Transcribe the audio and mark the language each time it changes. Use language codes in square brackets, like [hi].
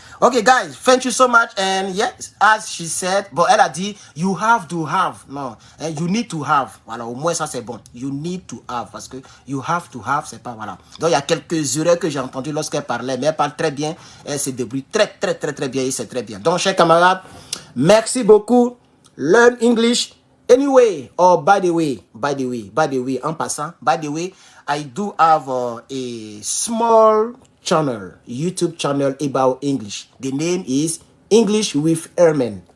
[en] Okay, guys, thank you so much. And yes, as she said, [fr] bon, elle a dit, [en] you have to have. Non, you need to have. [fr] Voilà, au moins ça c'est bon. [en] You need to have. [fr] Parce que [en] you have to have, [fr] c'est pas, voilà. Donc il y a quelques erreurs que j'ai entendues lorsqu'elle parlait, mais elle parle très bien. Elle se débrouille très bien et c'est très bien. Donc, chers camarades, merci beaucoup. [en] Learn English anyway. Or by the way, [fr] en passant, [en] by the way, I do have a small channel, YouTube channel about English. The name is English with Herman.